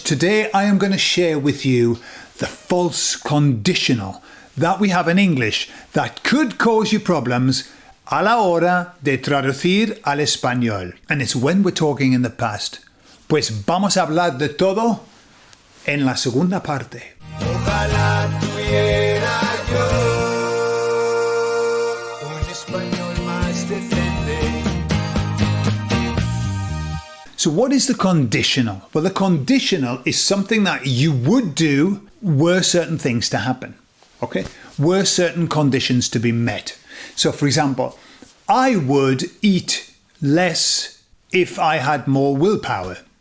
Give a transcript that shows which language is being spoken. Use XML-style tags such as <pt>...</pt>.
<en>Today I am going to share with you the false conditional that we have in English that could cause you problems</en> <es>a la hora de traducir al español.</es> <en>And it's when we're talking in the past.</en> <es>Pues vamos a hablar de todo en la segunda parte. Ojalá tuviera yo un español más decente.</es> <en>So what is the conditional? Well, the conditional is something that you would do were certain things to happen. Okay? Were certain conditions to be met. So for example, I would eat less if I had more willpower.</en>